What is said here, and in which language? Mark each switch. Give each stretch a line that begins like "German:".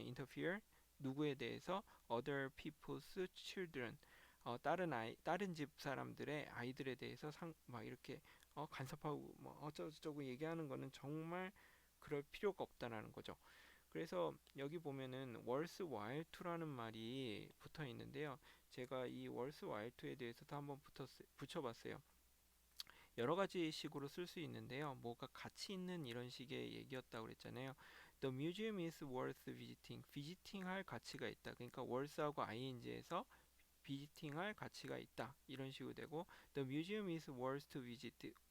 Korean: interfere 누구에 대해서 other people's children 다른 집 사람들의 아이들에 대해서 막 이렇게 간섭하고 뭐 어쩌고저쩌고 얘기하는 거는 정말 그럴 필요가 없다라는 거죠. 그래서 여기 보면은 worthwhile to라는 말이 붙어 있는데요. 제가 이 worthwhile to에 대해서도 한번 붙여봤어요. 여러 가지 식으로 쓸 수 있는데요. 뭐가 가치 있는 이런 식의 얘기였다고 그랬잖아요.
English: The museum is worth visiting.
Korean: visiting 할 가치가 있다. 그러니까 worth하고 ing에서 visiting 할 가치가 있다. 이런 식으로 되고
English: The museum is worth to visit.